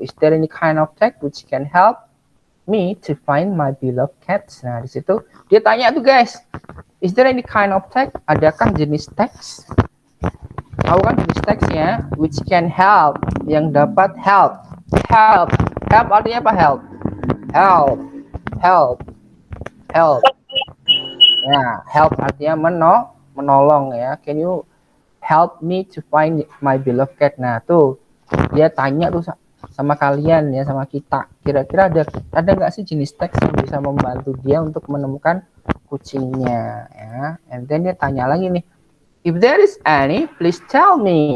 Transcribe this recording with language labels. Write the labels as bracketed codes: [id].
[en] Is there any kind of tech which can help me to find my beloved cats? [id] Nah, di situ dia tanya tuh guys. [en] Is there any kind of text? [id] Adakah jenis teks? Tahu kan jenis teksnya? [en] Which can help, [id] yang dapat help. Help artinya apa help? Help. Ya, help artinya menolong ya. [en] Can you help me to find my beloved cat? [id] Nah, tuh dia tanya tuh sama kalian ya, sama kita. Kira-kira ada nggak sih jenis teks yang bisa membantu dia untuk menemukan kucingnya ya. And then dia tanya lagi nih, [en] if there is any, please tell me.